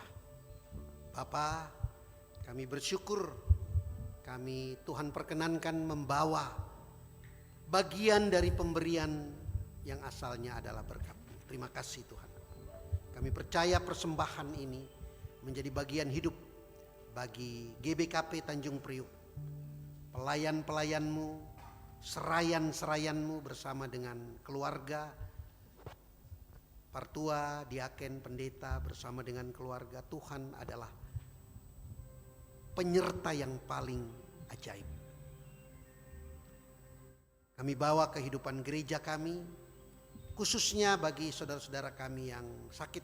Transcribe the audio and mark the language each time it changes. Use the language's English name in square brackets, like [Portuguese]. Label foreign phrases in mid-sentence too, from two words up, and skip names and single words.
[Indonesian] Bapa, kami bersyukur kami Tuhan perkenankan membawa bagian dari pemberian yang asalnya adalah berkat-Mu. Terima kasih Tuhan. Kami percaya persembahan ini menjadi bagian hidup bagi GBKP Tanjung Priok. Pelayan-pelayan-Mu, serayan-serayan-Mu bersama dengan keluarga, partua, diaken, pendeta bersama dengan keluarga. Tuhan adalah penyerta yang paling ajaib. Kami bawa kehidupan gereja kami, khususnya bagi saudara-saudara kami yang sakit.